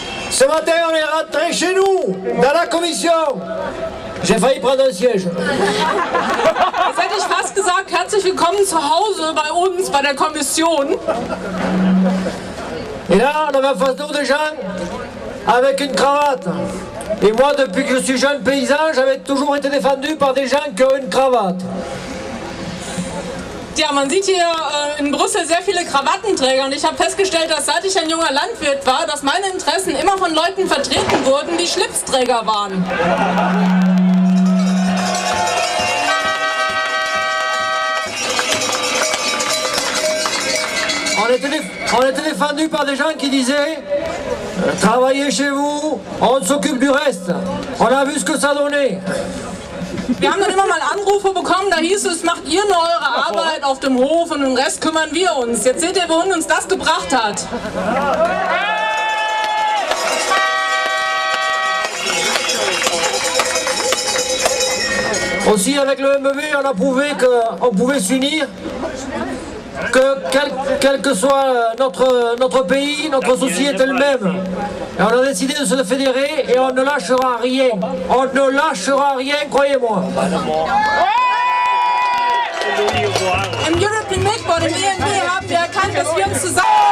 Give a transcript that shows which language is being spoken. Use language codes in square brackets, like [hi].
[fr] Ce matin, on est rentré chez nous, dans la commission. J'ai failli prendre un siège. [de] Jetzt hätte ich fast gesagt, herzlich willkommen zu Hause bei uns, bei der Kommission. [fr] Et là, on avait en face de nous des gens avec une cravate. Et moi, depuis que je suis jeune paysan, j'avais toujours été défendu par des gens qui ont une cravate. [de] Ja, man sieht hier in Brüssel sehr viele Krawattenträger und ich habe festgestellt, dass seit ich ein junger Landwirt war, dass meine Interessen immer von Leuten vertreten wurden, die Schlipsträger waren. [fr] On était défendus par des gens qui disaient travaillez chez vous, on s'occupe du reste. On a vu ce que ça donnait. [de] Wir haben dann immer mal Anrufe bekommen, da hieß es, macht ihr nur eure Arbeit auf dem Hof und den Rest kümmern wir uns. Jetzt seht ihr, wohin uns das gebracht hat. [fr] Aussi avec le MBV, on a prouvé qu'on pouvait s'unir, que quel que soit notre pays, notre souci est le même. Et on a décidé de se fédérer et on ne lâchera rien. On ne lâchera rien, croyez-moi. [de] Im European Milk Board, im EMB, haben wir erkannt, dass wir uns zusammen...